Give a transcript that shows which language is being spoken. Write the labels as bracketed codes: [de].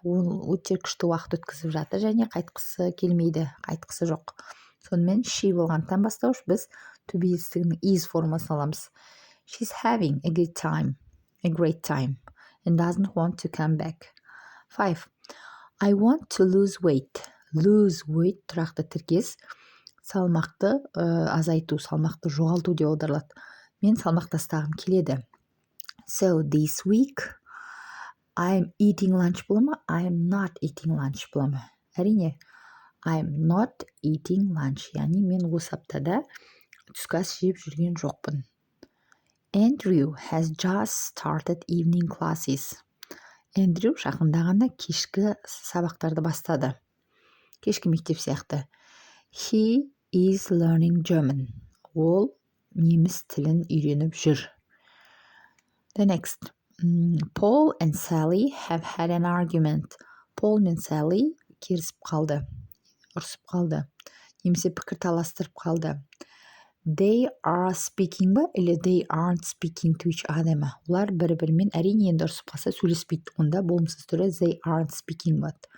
[kk] Ол өте күшті уақыт өткізіп жатыр және қайтқысы келмейді, қайтқысы жоқ. Сонымен she болғандықтан бастауыш біз to be етістігінің is формасын аламыз. [en] She's having a great time and doesn't want to come back. 5. I want to lose weight. [kk] Lose weight тұрақты тіркес салмақты азайту, салмақты жоғалту деп аударылады. Мен салмақ тастағым келеді. [en] So this week I'm eating lunch [kk] бола ма? [en] I'm not eating lunch [kk] бола ма? Әрине, [en] I'm not eating lunch. [kk] Яғни мен осы аптада түскі ас жеп жүрген жоқпын. [en] Andrew has just started evening classes. [kk] Andrew жақында ғана кешкі сабақтарды бастады. Кешкі мектеп сияқты. [en] He is learning German. [kk] Ол неміс тілін үйреніп жүр. [en] The next. Paul and Sally have had an argument. [kk] Paul мен Sally керісіп қалды, ұрсып қалды, немесе пікір таластырып қалды. [en] They are speaking ба, или they aren't speaking to each other ма? [kk] Олар бір-бірімен әрине енді ұрсып қалса сөйлеспейді. Онда болымсыз түрі [en] they aren't speaking [kk] ба.